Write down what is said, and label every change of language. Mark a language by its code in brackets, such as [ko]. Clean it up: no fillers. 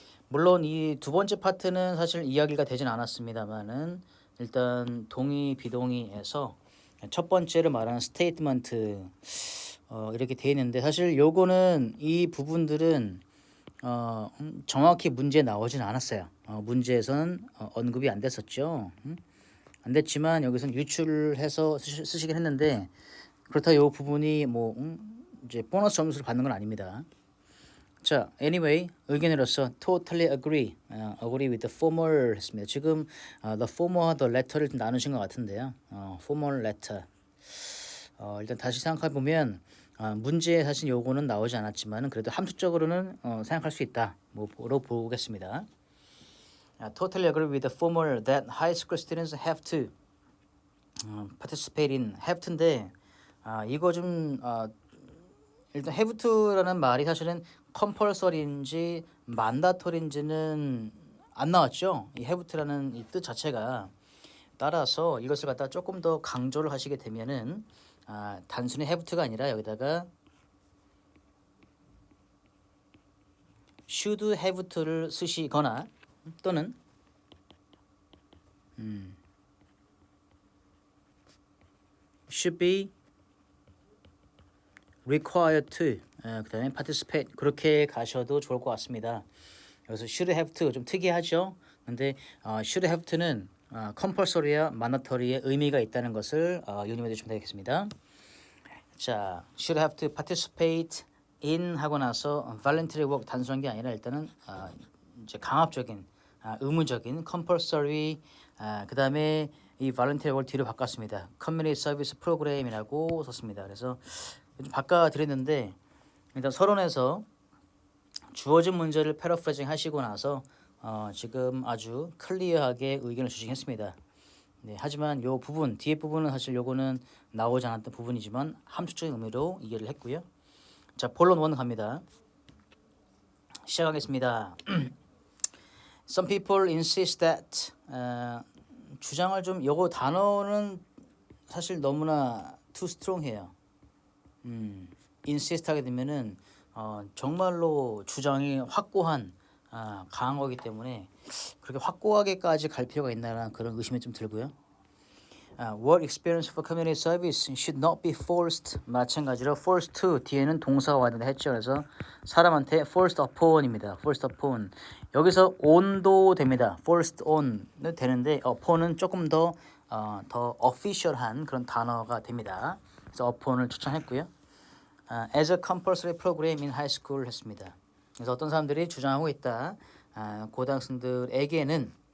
[ko] 물론 이 두 번째 파트는 사실 이야기가 되진 않았습니다만은 일단 동의 비동의에서 첫 번째를 말하는 스테이트먼트 이렇게 되어 있는데 사실 요거는 이 부분들은 정확히 문제에 나오진 않았어요. 문제에서는 언급이 안 됐었죠. 안 됐지만 여기서는 유출해서 쓰시긴 했는데 그렇다고 이 부분이 뭐 이제 보너스 점수를 받는 건 아닙니다. [en] 자, anyway [ko] 의견으로서 [en] totally agree with the former 했습니다. [ko] 지금 the former와 the letter를 좀 나누신 것 같은데요. [en] former letter. [ko] 일단 다시 생각해 보면 문제에 사실 요거는 나오지 않았지만 그래도 함축적으로는 생각할 수 있다. 뭐로 보겠습니다. [en] Totally agree with the former that high school students have to participate in have to인데 [ko] 이거 좀 일단 have to라는 말이 사실은 compulsory인지 mandatory인지는 안 나왔죠. 이 have to라는 이 뜻 자체가 따라서 이것을 갖다 조금 더 강조를 하시게 되면은 단순히 have to가 아니라 여기다가 should have to를 쓰시거나 또는 [en] should be required to [ko] 그 다음에 participate 그렇게 가셔도 좋을 것 같습니다. 여기서 should have to 좀 특이하죠. 근데 should have to는 compulsory와 mandatory의 의미가 있다는 것을 유념해 주시면 되겠습니다. 자, [en] should have to participate in [ko] 하고 나서 voluntary work 단순한 게 아니라 일단은 이제 강압적인 의무적인 compulsory 그 다음에 이 voluntary work 뒤로 바꿨습니다. community service program이라고 썼습니다. 그래서 좀 바꿔드렸는데 일단 서론에서 주어진 문제를 패러프레징 하시고 나서 지금 아주 클리어하게 의견을 주시긴 했습니다. 네, 하지만 요 부분 뒤에 부분은 사실 요거는 나오지 않았던 부분이지만 함축적인 의미로 이해를 했고요. 자, 본론 1 갑니다. 시작하겠습니다. [en] Some people insist that [ko] 주장을 좀 요거 단어는 사실 너무나 too strong해요. insist 하게 되면은 정말로 주장이 확고한 강한 거기 때문에 그렇게 확고하게까지 갈 필요가 있나라는 그런 의심이 좀 들고요. [en] Work experience for community service should not be forced. [ko] 마찬가지로 forced to 뒤에는 동사가 와야 된다 했죠. 그래서 사람한테 forced upon입니다. [en] forced upon. [ko] 여기서 on도 됩니다. forced on은 되는데 upon은 조금 더 official한 그런 단어가 됩니다. 그래서 upon을 추천했고요. [en] as a compulsory program in high school [ko] 했습니다. 그래서 어떤 사람들이 주장하고 있다. 고등학생들에게는